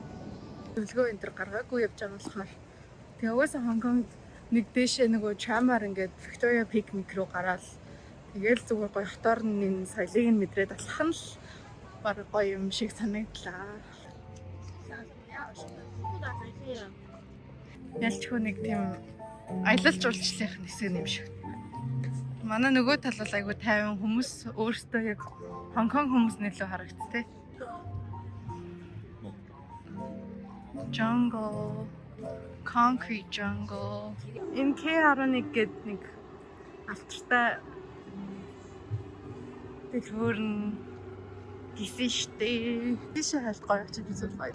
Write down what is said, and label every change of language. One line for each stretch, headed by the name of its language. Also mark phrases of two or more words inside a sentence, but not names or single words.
Mongolian: Төлгөө энэ төр гаргаагүй явж байгаа болохоор тэгээ угаасаа Хонконгд нэг дээшээ нөгөө трамаар ингээд Victoria Picnic руу гараад тэгээл зүгээр гоё хотоор нь соёлыг нь мэдрээд алхах нь л баг гоё юм шиг санагдлаа. Ялчгүй нэг тийм аялал жуулчлалын хэсэг юм шиг. Манай нөгөө тал бол айгүй тайван хүмүүс өөрсдөө яг Хонконг хүмүүс нэлээд харагдтыг.
English: Jungle, concrete jungle.
Mongolian: Энэ K11 гэдэг нэг алдартай дэлгүүр нь гисэн штэ. Тийшээ хальт гоё очиж үзүүл баяр.